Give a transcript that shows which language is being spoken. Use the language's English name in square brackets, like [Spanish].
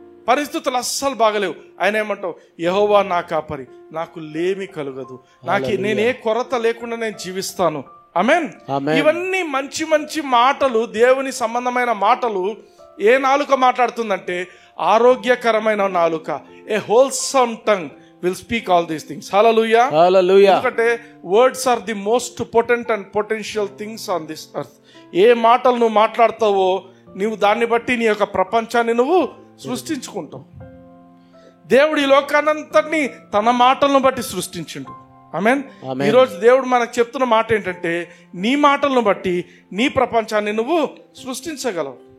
[Telugu] పరిస్థితులు అస్సలు బాగలేవు, ఆయన ఏమంటావు? యెహోవా నా కాపరి, నాకు లేమి కలుగదు, నేను ఏ కొరత లేకుండా నేను జీవిస్తాను. ఆమేన్. ఇవన్నీ మంచి మంచి మాటలు, దేవుని సంబంధమైన మాటలు ఏ నాలుక మాట్లాడుతుందంటే ఆరోగ్యకరమైన నాలుక. [English] A wholesome tongue will speak all these things. Hallelujah. [Telugu] ఎందుకంటే [English] words are the most potent and potential things on this earth. [Telugu] ఏ మాటలు నువ్వు మాట్లాడతావో నువ్వు దాన్ని బట్టి నీ యొక్క ప్రపంచాన్ని నువ్వు సృష్టించుకుంటావు. దేవుడు ఈ లోకాన్నంతటిని తన మాటలను బట్టి సృష్టించిండు. ఆమేన్. ఈరోజు దేవుడు మనకు చెప్తున్న మాట ఏంటంటే, నీ మాటలను బట్టి నీ ప్రపంచాన్ని నువ్వు సృష్టించగలవు.